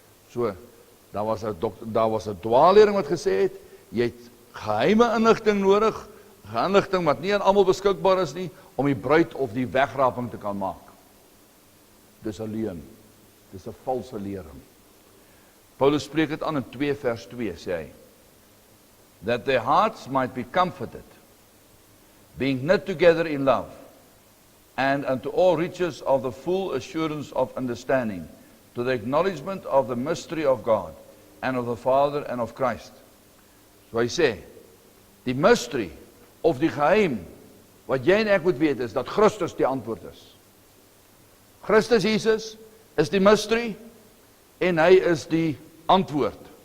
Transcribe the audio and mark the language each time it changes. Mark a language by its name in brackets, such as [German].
[Afrikaans] So, daar was 'n dwaallering wat gesê het, jy het geheime inligting nodig, inligting wat nie aan almal beskikbaar is nie, om die bruid of die wegraping te kan maak. Dis 'n leuen. Dis 'n valse lering. Paulus spreek dit aan in 2 vers 2, sê hy, [English] that their hearts might be comforted, being knit together in love, and unto all riches of the full assurance of understanding, to the acknowledgement of the mystery of God, and of the Father and of Christ. [Afrikaans] So hy sê, die mystery, of die geheim, wat jy en ek moet weet is, dat Christus die antwoord is. Christus Jesus is die mystery, en hy is die antwoord.